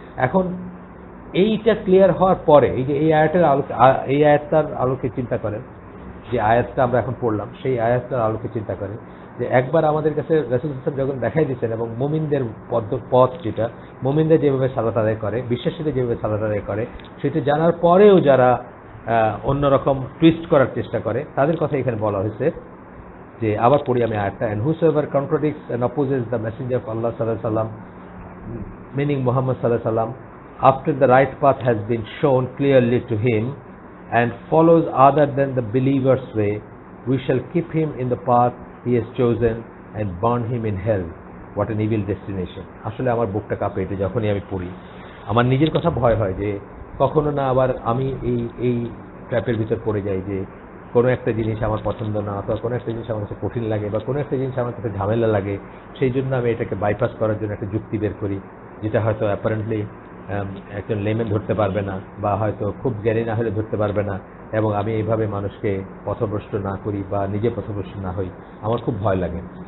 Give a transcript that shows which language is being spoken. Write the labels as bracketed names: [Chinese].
[Bangla] এখন এইটা ক্লিয়ার হওয়ার পরে এই যে এই আয়াতটার আলোকে চিন্তা করেন, যে আয়াতটা আমরা এখন পড়লাম সেই আয়াতটার আলোকে চিন্তা করেন যে একবার আমাদের কাছে রাসূল সাল্লাল্লাহু আলাইহি ওয়াসাল্লাম যখন দেখাই দিচ্ছেন এবং মুমিনদের পথ যেটা, মুমিনদের যেভাবে সালাত আদায় করে, বিশ্বাসীদের যেভাবে সালাত আদায় করে, সেটা জানার পরেও যারা অন্যরকম টুইস্ট করার চেষ্টা করে তাদের কথা এখানে বলা হয়েছে। যে আবার পড়ি আমি আয়াতটা, [English] and whosoever contradicts and opposes the messenger of Allah sallallahu alaihi wasallam, meaning Muhammad sallallahu alaihi wasallam, after the right path has been shown clearly to him and follows other than the believer's way, we shall keep him in the path he has chosen and burn him in hell. What an evil destination. [Bangla] আসলে আমার বুকটা কাঁপে এটা যখনই আমি পড়ি। আমার নিজের কথা ভয় হয় যে কখনো না আবার আমি এই ট্র্যাপের ভিতর পড়ে যাই, যে কোনো একটা জিনিস আমার পছন্দ না, অথবা কোনো একটা জিনিস আমার কাছে কঠিন লাগে বা কোনো একটা জিনিস আমার কাছে ঝামেলা লাগে, সেই জন্য আমি এটাকে বাইপাস করার জন্য একটা যুক্তি বের করি, যেটা হয়তো অ্যাপারেন্টলি একজন লেমেন ধরতে পারবে না বা হয়তো খুব জ্ঞানী না হলে ধরতে পারবে না, এবং আমি এইভাবে মানুষকে পথভ্রষ্ট না করি বা নিজে পথভ্রষ্ট না হই। আমার খুব ভয় লাগে।